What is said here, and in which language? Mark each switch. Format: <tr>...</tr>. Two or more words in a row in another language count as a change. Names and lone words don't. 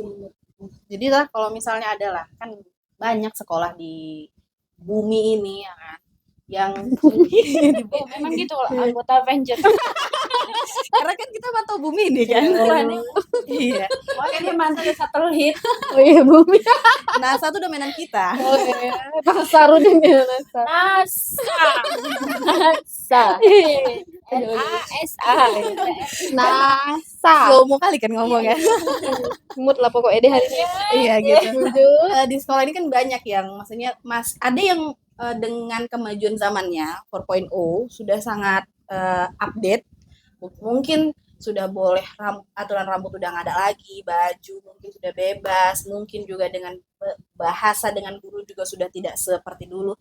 <id>Jadi lah kalau misalnya ada lah kan banyak sekolah di bumi ini ya kan yang Memang gitu loh, anggota Avenger. karena kan kita pantau bumi ini kan. Iya. Makanya mantan satelit. Oh iya, bumi. NASA tuh udah mainan kita. Oh iya, Nasa Rudin ya, Nasa. NASA. NASA. Nasa.</id> <en>Slow mo</en> <id>kali kan ngomongnya. Mood lah pokoknya deh hari ini. Iya gitu. Di sekolah ini kan banyak yang maksudnya ada yang dengan kemajuan zamannya 4.0 sudah sangat update. Mungkin sudah boleh aturan rambut udah nggak ada lagi, baju mungkin sudah bebas, mungkin juga dengan bahasa dengan guru juga sudah tidak seperti dulu.</id>